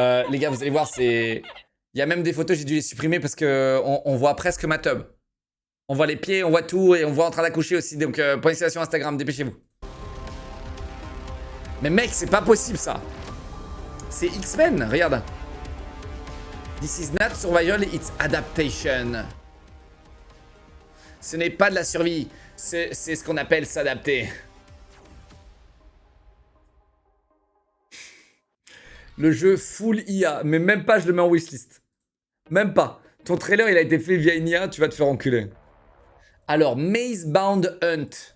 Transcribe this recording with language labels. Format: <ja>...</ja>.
<fr>Les gars, vous allez voir, c'est... Il y a même des photos, j'ai dû les supprimer parce qu'on voit presque ma tub. On voit les pieds, on voit tout et on voit en train d'accoucher aussi. Donc, prenez ça sur Instagram, dépêchez-vous. Mais mec, c'est pas possible ça. C'est X-Men, regarde.</fr> <en>This is not survival, it's adaptation.</en> <fr>Ce n'est pas de la survie, c'est ce qu'on appelle s'adapter. Le jeu full IA, mais même pas je le mets en wishlist. Même pas. Ton trailer il a été fait via une IA, tu vas te faire enculer. Alors, Maze Bound Hunt.</fr>